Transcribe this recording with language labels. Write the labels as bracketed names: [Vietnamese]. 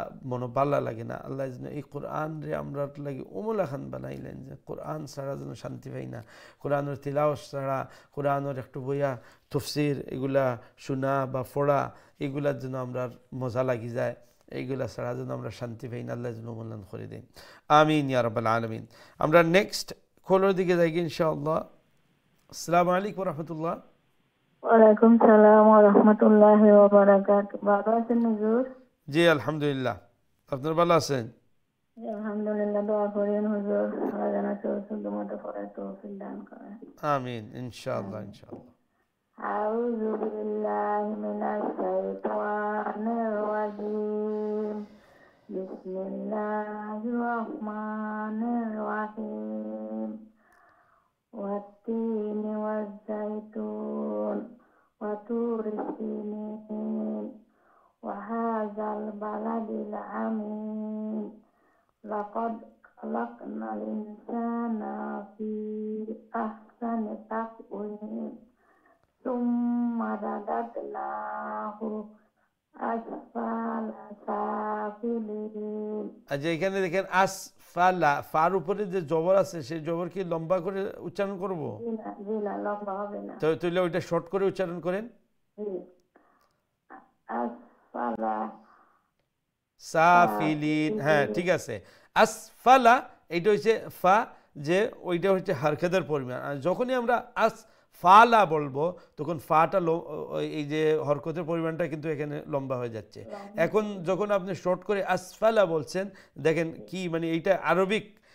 [Bangla] মনো ভালো লাগে না আল্লাহ যেন এই কোরআন রে আমরা লাগে ওমলা খান বানাইলেন যে কোরআন ছাড়া যেন শান্তি পাই না কোরআনের তিলাওয়াত ছাড়া কোরআনের একটু বইয়া তফসির এগুলা শোনা বা পড়া এগুলার জন্য আমরা মজা লাগি যায় এইগুলা ছাড়া যেন আমরা শান্তি পাই না আল্লাহ যেন মূল্যায়ন করে দিন আমিন ইয়া রাব্বাল আলামিন আমরা নেক্সট কলের দিকে যাই ইনশাআল্লাহ আসসালামু আলাইকুম ওয়া রাহমাতুল্লাহ [Arabic] ওয়ালাইকুম সালাম ওয়া রাহমাতুল্লাহি ওয়া বারাকাতুহু। [Bangla] ভালো আছেন হুজুর? জি আলহামদুলিল্লাহ আপনারা ভালো আছেন [Arabic] আলহামদুলিল্লাহ। [Bangla] দোয়া করেন হুজুর আল্লাহ যেন সুন্দর করে তৌফিক দান করেন [Arabic] আমিন ইনশাআল্লাহ ইনশাআল্লাহ আউযু বিল্লাহি মিনাশ শাইতানির রাজীম বিসমিল্লাহির রহমানির রহিম والتين والزيتون وطور سينين وهذا البلد الأمين لقد خلقنا الإنسان في أحسن تقويم ثم رددناه أسفل سافلين [Bangla] আচ্ছা এখানে দেখেন আসফালা ফার উপরে যে জবর আছে সেই জবর কি লম্বা করে উচ্চারণ করব জি না লম্বা হবে না তো তাহলে ওইটা শর্ট করে উচ্চারণ করেন জি আসফালা সাফিলিন হ্যাঁ ঠিক আছে আসফালা এইটা হচ্ছে ফা যে ওইটা হচ্ছে হারকাতের পরিমাণ আর যখনই আমরা আসফালা বলবো তখন ফাটা এই যে হরকতের পরিমাণটা কিন্তু এখানে লম্বা হয়ে যাচ্ছে এখন যখন আপনি শর্ট করে আসফালা বলছেন দেখেন কি মানে এইটা আরবিক